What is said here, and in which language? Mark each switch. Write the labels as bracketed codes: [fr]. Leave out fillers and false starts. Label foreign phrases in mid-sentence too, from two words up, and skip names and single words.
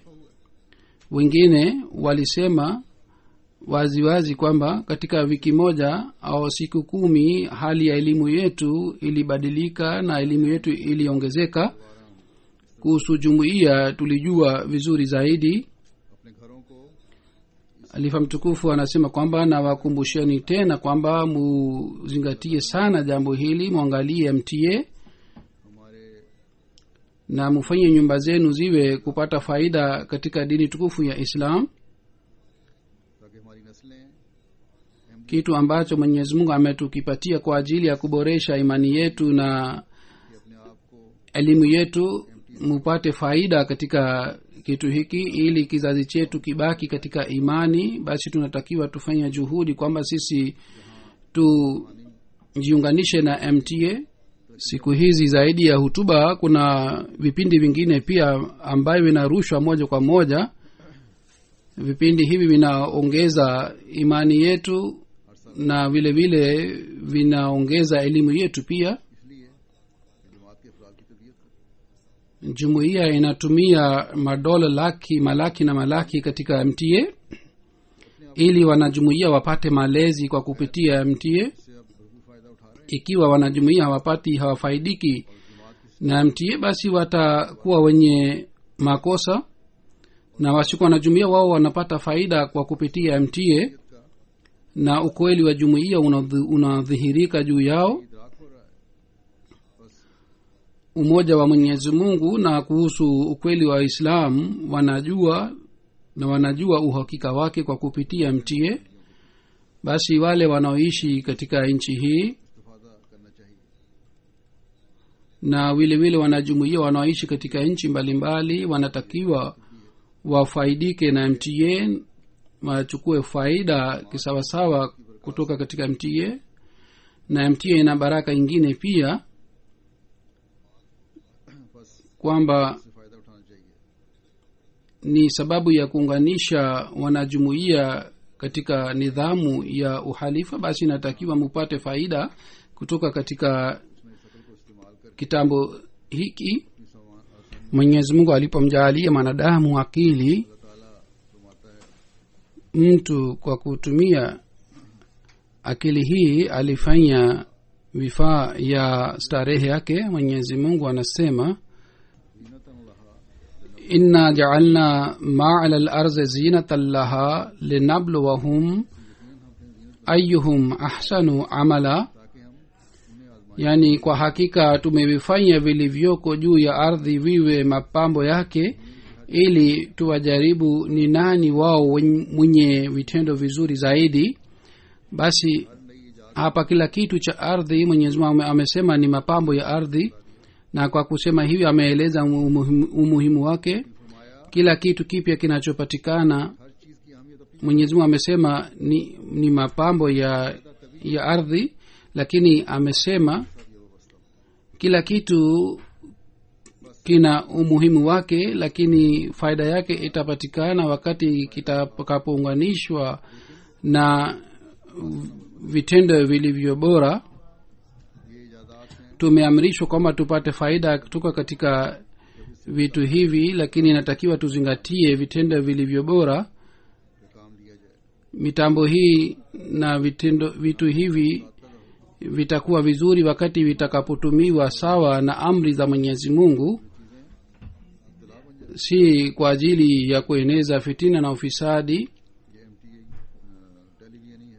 [sw] Wengine walisema waziwazi kwamba katika wiki moja au siku 10 hali ya elimu yetu ilibadilika na elimu yetu iliongezeka. Kuhusu jumuiya tulijua vizuri zaidi. [ur] اپنے گھروں کو [sw] Alifa mtukufu anasema kwamba nawakumbusheni tena kwamba muzingatie sana jambo hili, mwangalie MTA [ur] ہمارے [sw] na mufanye nyumba zenu ziwe kupata faida katika dini tukufu ya Islam, [ur] تاکہ ہماری نسلیں [sw] kitu ambacho Mwenyezi Mungu ametukipatia kwa ajili ya kuboresha imani yetu na [ur] کہ اپنے آپ کو [sw] elimu yetu, mupate faida katika kitu hiki ili kizazi chetu kibaki katika imani. Basi tunatakiwa tufanye juhudi kwamba sisi tujiunganishe na MTA. Siku hizi zaidi ya hutuba kuna vipindi vingine pia ambavyo vinarushwa moja kwa moja. Vipindi hivi vinaongeza imani yetu na vile vile vinaongeza elimu yetu pia. [ur] اس لیے جماعت کے افراد کی تربیت کو [sw] Jumuiya inatumia madola malaki na malaki katika MTA ili wanajumuiya wapate malezi kwa kupitia MTA. [ur] سے اب بھرپور فائدہ اٹھا رہے ہیں [sw] Ikiwa wanajumuiya hawafaidiki na MTA, basi watakuwa wenye makosa, na wasikuwa wanajumuiya wao wanapata faida kwa kupitia MTA, na ukweli wa jumuiya unadhihirika juu yao. [ur] ادراک ہو رہا ہے بس [sw] Umoja wa Mwenyezi Mungu na kuhusu ukweli wa Islam wanajua uhakika wake kwa kupitia MTA. Basi wale wanaoishi katika nchi hii [ur] استفادہ کرنا چاہیے [sw] na vile vile wanajumuiya wanaoishi katika nchi mbalimbali wanatakiwa wafaidike na MTA, wachukue faida kisawasawa kutoka katika MTA. Na MTA ina baraka ingine pia [ur] بس [sw] kwamba [ur] اس سے فائدہ اٹھانا چاہیے [sw] ni sababu ya kuunganisha wanajumuiya katika nidhamu ya uhalifa. Basi inatakiwa mupate faida kutoka katika [ur] اس میں اس عقل کو استعمال کرکے [sw] kitambo hiki. [ur] اپنی آسانی [sw] Mwenyezi Mungu alipomjaalia mwanadamu akili, [ur] اللہ تعالیٰ فرماتا ہے [sw] mtu kwa kutumia akili hii alifanya vifaa ya starehe yake. Mwenyezi Mungu anasema, [ar] زينة لها إنا جعلنا ما على الأرض زينة لها لنبلوهم أيهم أحسن عملا. [ur] تاکہ ہم انہیں آزما [sw] Yani kwa hakika tumevifanya vilivyoko juu ya ardhi viwe mapambo yake, ili tuwajaribu ni nani wao mwenye vitendo vizuri zaidi. Basi [ur] نئی ایجاد [sw] hapa kila kitu cha ardhi Mwenyezi Mungu amesema ni mapambo ya ardhi, na kwa kusema hivyo ameeleza umuhimu wake. [ur] فرمایا [sw] Kila kitu kipya kinachopatikana [ur] ہر چیز کی اہمیت اپنی [sw] Mwenyezi Mungu amesema ni mapambo ya ardhi, lakini amesema kila kitu kina umuhimu wake, lakini faida yake itapatikana wakati kitakapounganishwa na vitendo vilivyo bora. [ur] یہ ایجادات ہیں [sw] Tumeamrishwa kwamba tupate faida kutoka katika vitu hivi, lakini inatakiwa tuzingatie vitendo vilivyo bora. [ur] پہ کام لیا جائے [sw] Mitambo hii na vitu hivi vitakuwa vizuri wakati vitakapotumiwa sawa na amri za Mwenyezi Mungu, si kwa ajili ya kueneza fitina na ufisadi. [ur] یہ MTA ٹیلیویژن ہی ہے